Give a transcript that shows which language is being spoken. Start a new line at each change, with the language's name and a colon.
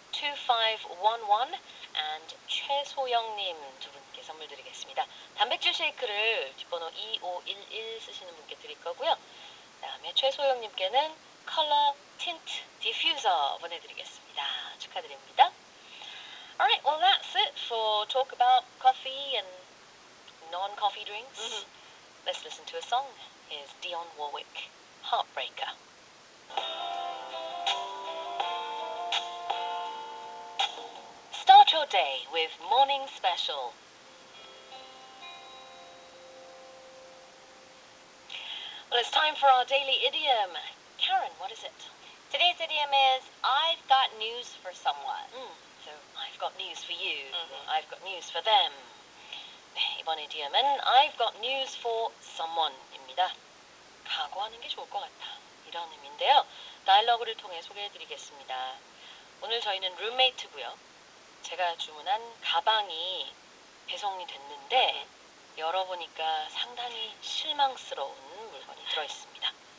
Korean: 2511 and 최소영님 두 분께 선물 드리겠습니다. 단백질 쉐이크를 뒷번호 2511 쓰시는 분께 드릴 거고요. 그 다음에 최소영님께는 컬러 틴트 디퓨저 보내드리겠습니다. 축하드립니다.
English: Alright, well that's it for talk about coffee and non-coffee drinks. Let's listen to a song. Here's Dionne Warwick, Heartbreaker. Start your day with Morning Special. Well, it's time for our daily idiom. Karen, what is it? Today's idiom is I've got news for someone. So, I've got news for you. I've got news for them.
Korean: 네, 이번 이디엄은
English: I've got news for someone
Korean: 입니다. 각오하는 게 좋을 것 같다. 이런 의미인데요. 다이얼로그를 통해 소개해드리겠습니다. 오늘 저희는 룸메이트고요. 제가 주문한 가방이 배송이 됐는데 열어보니까 상당히 실망스러운 물건이 들어있습니다.